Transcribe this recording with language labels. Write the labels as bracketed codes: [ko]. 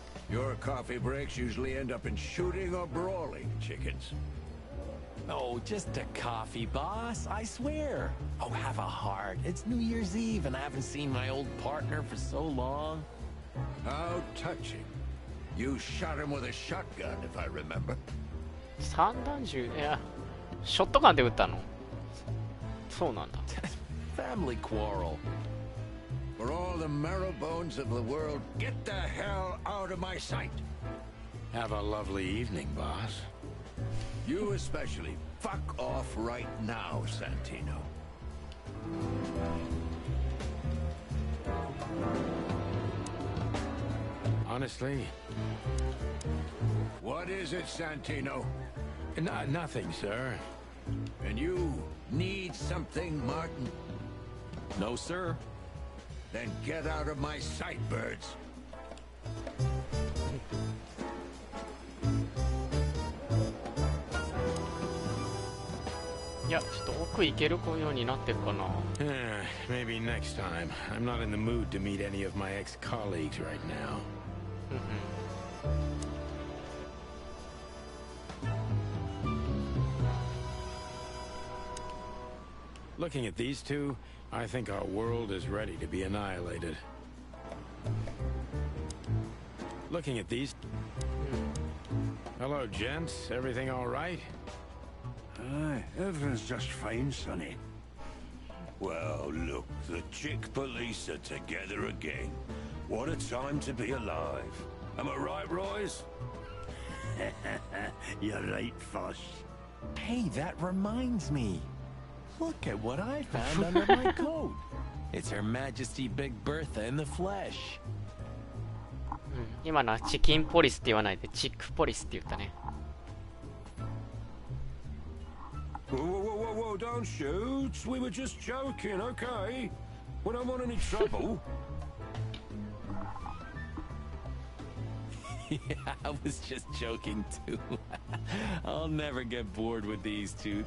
[en] Your coffee breaks usually end up in shooting or brawling, chickens. Oh, just a coffee, boss. I swear. Oh, have a heart. It's New Year's Eve, and I haven't seen my old partner for so long. How touching. You shot him with a shotgun, if I remember. [ja] 散弾銃いやショットガンで撃ったのそうなんだ [en] Family quarrel. For all the the marrow bones of the world, get the hell out of my sight. Have a lovely evening, boss. You especially. Fuck off right now, Santino. Honestly? What is it, Santino? Nothing, sir. And you need something, Martin? No, sir. Then get out of my sight, birds. [ja] いや、ちょっと奥行けるようになってるかな。 [en] Maybe next time. I'm not in the mood to meet any of my ex-colleagues right now. Looking at these two, I think our world is ready to be annihilated. Looking at these... Hello, gents. Everything all right? Aye, everything's just fine, Sonny. Well, look, the chick police are together again. What a time to be alive. Am I right, Royce? You're right, Foss. Hey, that reminds me. Look at what I found under my coat. It's Her Majesty Big Bertha in the flesh. [ja] 今のはチキンポリスって言わないでチックポリスって言ったね。 [en] Whoa, whoa, whoa, whoa, whoa, don't shoot. We were just joking, okay? We don't want any trouble. Yeah, I was just joking too. I'll never get bored with these two.